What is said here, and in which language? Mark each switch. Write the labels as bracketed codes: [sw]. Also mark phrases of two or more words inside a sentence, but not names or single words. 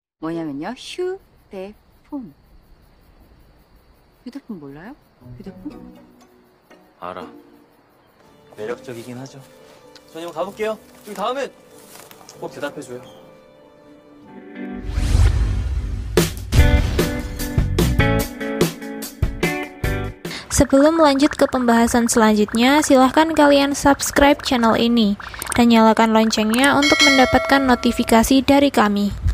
[ko] 뭐냐면요. 휴대폰. 휴대폰 몰라요? 휴대폰? 알아. 매력적이긴 하죠. 전 이만 가볼게요. 그럼 다음엔 꼭 대답해줘요. [id] Sebelum lanjut ke pembahasan selanjutnya, silahkan kalian subscribe channel ini dan nyalakan loncengnya untuk mendapatkan notifikasi dari kami.